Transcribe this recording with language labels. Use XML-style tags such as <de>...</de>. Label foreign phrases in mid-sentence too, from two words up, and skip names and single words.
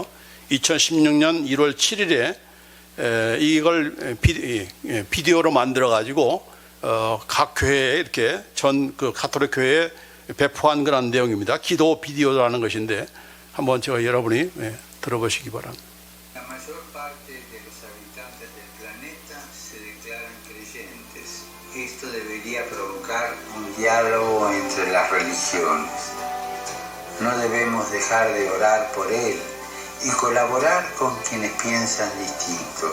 <ko>2016년 1월 7일에 이걸 비디오로 만들어 가지고 각 교회에 이렇게 전 그 가톨릭 교회에 배포한 그런 내용입니다. 기도 비디오라는 것인데 한번 제가 여러분이 들어보시기 바랍니다.</ko> <es>La mayor parte de los habitantes del planeta se declaran creyentes. Esto debería provocar un diálogo entre las religiones. No debemos dejar de orar por él y colaborar con quienes piensan distinto.</es>